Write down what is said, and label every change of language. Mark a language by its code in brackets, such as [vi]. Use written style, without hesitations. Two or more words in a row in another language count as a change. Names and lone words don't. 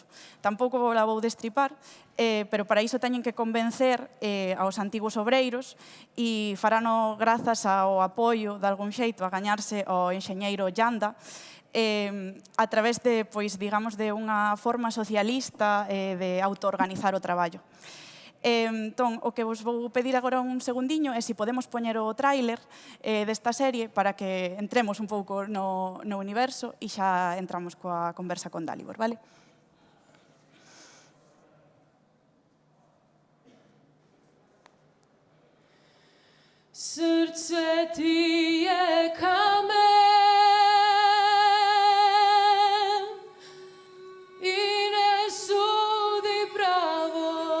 [gl] Tampouco la vou destripar, pero para iso teñen que convencer aos antigos obreiros e farano grazas ao apoio de algún xeito a gañarse ao enxeñeiro Yanda a través de, pois, digamos, de unha forma socialista de autoorganizar o traballo. Entón, o que vos vou pedir agora un segundiño é se podemos poñer o tráiler desta serie para que entremos un pouco no universo e xa entramos coa conversa con Dalibor, vale? [hr] Srce ti je kamen i ne sudi pravo.